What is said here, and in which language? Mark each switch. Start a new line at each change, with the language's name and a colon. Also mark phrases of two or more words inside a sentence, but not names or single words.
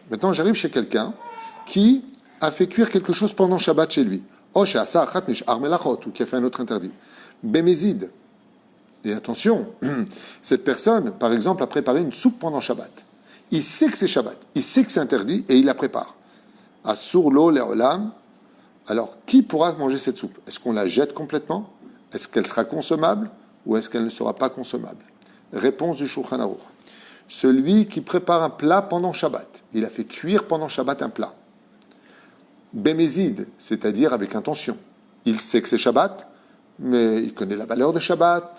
French: Maintenant, j'arrive chez quelqu'un qui a fait cuire quelque chose pendant Shabbat chez lui. Ou qui a fait un autre interdit. Bemezid. Et attention, cette personne, par exemple, a préparé une soupe pendant Shabbat. Il sait que c'est Shabbat, il sait que c'est interdit et il la prépare.
Hebrew: אסור לו לעולם.
French: Alors, qui pourra manger cette soupe? Est-ce qu'on la jette complètement? Est-ce qu'elle sera consommable ou est-ce qu'elle ne sera pas consommable? Réponse du Shulchan Aruch. Celui qui prépare un plat pendant Shabbat, il a fait cuire pendant Shabbat un plat. Bémézid, c'est-à-dire avec intention. Il sait que c'est Shabbat, mais il connaît la valeur de Shabbat.